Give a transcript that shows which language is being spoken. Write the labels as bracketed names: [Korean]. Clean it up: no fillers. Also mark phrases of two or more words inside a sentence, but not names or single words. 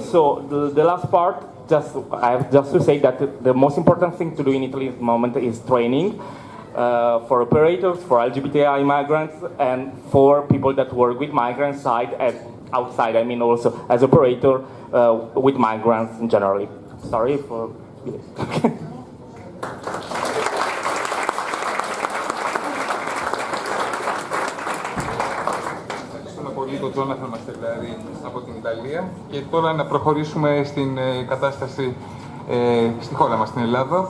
[English] So the last part, I have just to say that the most important thing to do in Italy at the moment is training for operators, for LGBTI migrants, and for people that work with migrants side and outside. I mean also as operator with migrants generally. Sorry for. [Greek] Τον Τζόναθαν Μαστελάρη από την Ιταλία και τώρα να προχωρήσουμε στην κατάσταση στη χώρα μας, στην Ελλάδα.